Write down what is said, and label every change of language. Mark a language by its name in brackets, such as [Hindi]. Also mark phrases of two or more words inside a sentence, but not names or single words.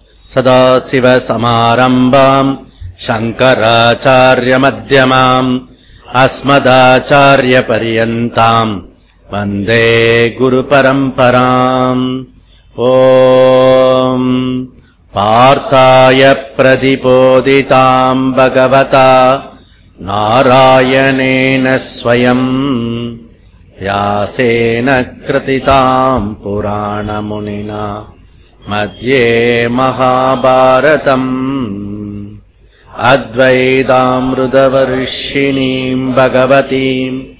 [Sanskrit] सदाशिवसमारम्भां शङ्कराचार्यमध्यमाम् अस्मदाचार्यपर्यन्तां वन्दे गुरुपरम्पराम्. ॐ पार्थाय प्रतिबोधितां भगवता नारायणेन स्वयम् व्यासेन कृतिताम् पुराणमुनिना मध्ये महाभारतम् अद्वैतामृतवर्षिणीम् भगवतीम्